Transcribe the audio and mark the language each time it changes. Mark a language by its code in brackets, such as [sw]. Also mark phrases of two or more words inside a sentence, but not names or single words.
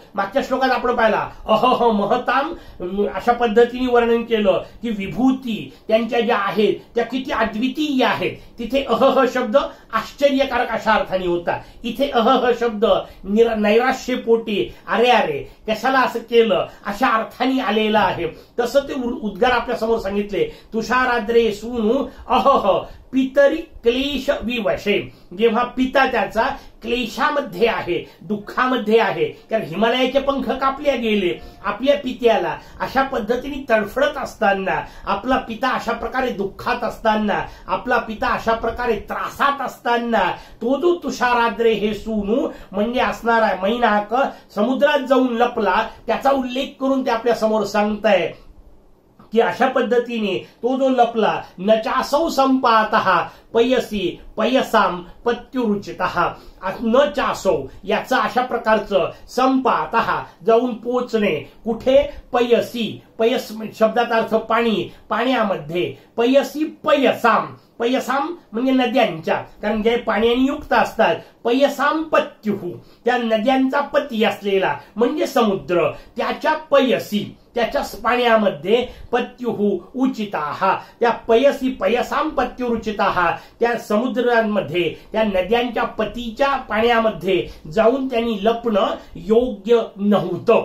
[mr] मागच्या श्लोकात आपण पाहिला [sa] अहह महताम, [mr] अशा पद्धतीने वर्णन केलं की विभूती त्यांच्या ज्या आहेत त्या किती अद्वितीय आहेत. तिथे अहह शब्द आश्चर्यकारक अशा अर्थाने होता. इथे अहह शब्द नैराश्यपोटी, अरे अरे कशाला असं केलं अशा अर्थाने आलेला आहे. तसं ते उद्गार आपल्या समोर सांगितले. [sa] तुषाराद्रे सूनु अहह पितरी क्लेश विवशे, [mr] जेव्हा पिता त्याचा क्लेशामध्ये आहे, दुःखामध्ये आहे, कारण हिमालयाचे पंख कापले गेले, आपल्या पित्याला अशा पद्धतीने तडफडत असताना, आपला पिता अशा प्रकारे दुःखात असताना, आपला पिता अशा प्रकारे त्रासात असताना तो जो तुषाराद्रे हे सूनु म्हणजे असणारा मैनाक समुद्रात जाऊन लपला त्याचा उल्लेख करून ते आपल्या समोर सांगताय की अशा पद्धतीने तो जो लपला, [sa] न चासौ संपातः पयसी पयसाम पत्युरुचितः, न चासौ [mr] याचा अशा प्रकारचं संपातः जाऊन पोचणे, कुठे पयसी, पयस शब्दाचा अर्थ पाणी, पाण्यामध्ये, [sa] पयसी पयसाम, [mr] पयसाम म्हणजे नद्यांच्या, कारण जे पाण्याने युक्त असतात, [sa] पयसाम पत्युहु [mr] त्या नद्यांचा पती असलेला म्हणजे समुद्र, त्याच्या पयसी त्याच्या पाण्यामध्ये [sa] पत्युहु उचिताः [mr] त्या [sa] पयसी पयसाम पत्युरुचिताः [mr] त्या समुद्रांमध्ये त्या नद्यांच्या पतीच्या पाण्यामध्ये जाऊन त्यांनी लपणं योग्य नव्हतं.